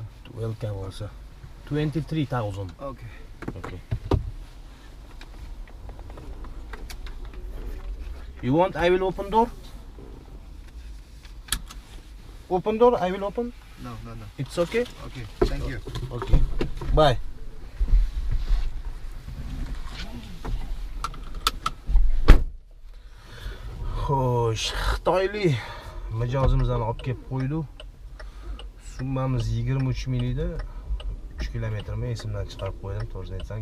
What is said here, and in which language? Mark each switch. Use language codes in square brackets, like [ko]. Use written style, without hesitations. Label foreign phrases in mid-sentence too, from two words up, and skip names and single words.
[en] Welcome also. 23,000. Okay. Okay. You want I will open door? Open door, I will open. No. It's okay? Okay. Thank you. Okay. Bye. [uz] Xo'sh, Xitoylik mijozimizni olib kelib qo'ydi. Summamiz 23 ming edi. 3 kilometrmi esimdan chiqarib qo'ydim, to'g'risini aytsam.